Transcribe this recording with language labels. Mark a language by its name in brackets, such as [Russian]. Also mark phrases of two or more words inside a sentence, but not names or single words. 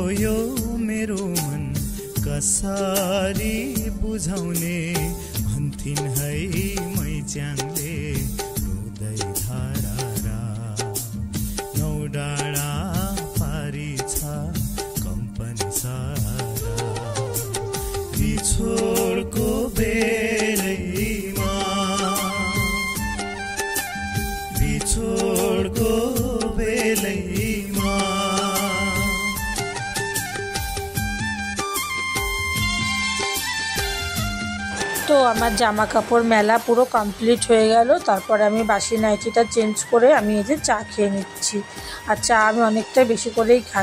[Nepali] यो मेरो मन कसरी बुझाउने भन्थिन् है मैच्याङले रुदै धारा नौ डाँडा पारी छ कम्पनी सारा बिछोडको बेलैमा बिछोडको बेलैमा [Bangla] তো আমার জামা কাপড় মেলা পুরো কমপ্লিট হয়ে গেল। তারপরে আমি বাসি নাইটিটা চেঞ্জ করে আমি এই যে চা খেয়ে নিচ্ছি। আর চা আমি অনেকটাই বেশি করেই খাই।